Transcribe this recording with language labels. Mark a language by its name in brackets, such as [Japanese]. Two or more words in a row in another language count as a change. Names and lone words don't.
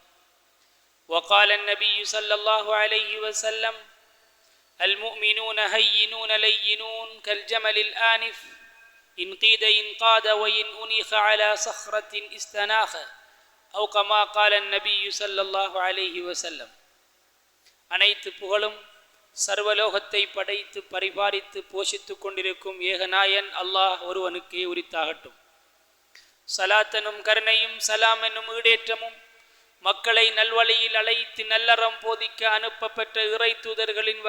[Arabic] وقال النبي صلى الله عليه وسلم المؤمنون هينون لينون كالجمل الآنف إن قيد انقاد وإن أنيخ على صخرة استناخ أو كما قال النبي صلى الله عليه وسلم [Tamil] அனைத்து புகழும் சர்வலோகத்தை படைத்து பரிபாலித்து போஷித்து கொண்டிருக்கும் ஏகநாயன் அல்லாஹ் ஒருவனுக்கே உரித்தாகட்டும். சலாத்தனும் கருணையும் சலாம் என்னும் ஈடேற்றமும் மக்களை நல்வழியில் அழைத்து நல்லறம் போதிக்க அனுப்பப்பட்ட இறை தூதர்களின்